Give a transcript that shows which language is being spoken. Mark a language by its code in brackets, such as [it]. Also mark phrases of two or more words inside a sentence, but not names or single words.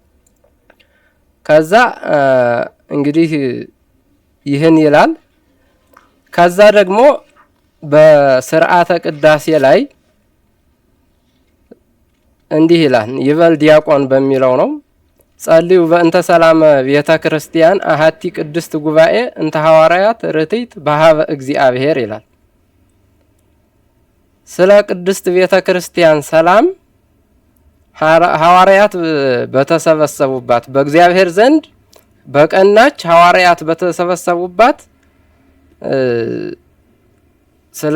[am] ከዛ እንግዲህ ይህን ይላል። ከዛ ደግሞ በስርዓተ ቅዳሴ ላይ እንዲህ ይላል። [gez] ይበል ዲያቆን [am] በሚለው ነው። [gez] ጸልዩ በእንተ ሰላመ ቤተ ክርስቲያን አሐቲ ቅድስት ጉባኤ እንተ ሐዋርያት ርትዕት በሀበ እግዚአብሔር [am] ይላል። ስለ ቅድስት ቤተ ክርስቲያን ሰላም ሐዋርያት በተሰበሰቡባት በእግዚአብሔር ዘንድ በቀናች ሐዋርያት በተሰበሰቡባት ስለ